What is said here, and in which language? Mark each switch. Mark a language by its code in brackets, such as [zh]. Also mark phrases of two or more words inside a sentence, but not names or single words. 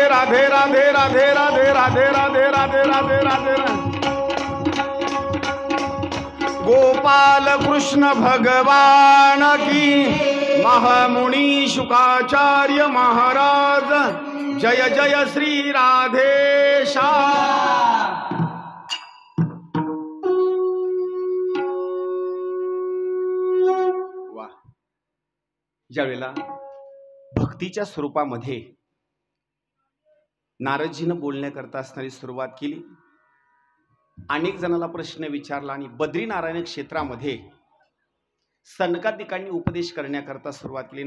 [hi] राधे राधे राधे राधे राधे राधे राधे राधे राधे गोपाल कृष्ण भगवान की महामुनि शुकाचार्य महाराज जय जय श्री राधेशा। [mr] वा, ज्यावेळेला भक्तीच्या स्वरूपामध्ये नारदजीनं बोलण्याकरता असणारी सुरुवात केली, अनेक जणांना प्रश्न विचारला आणि बद्रीनारायण क्षेत्रामध्ये सनकादिकांनी उपदेश करण्याकरता सुरुवात केली।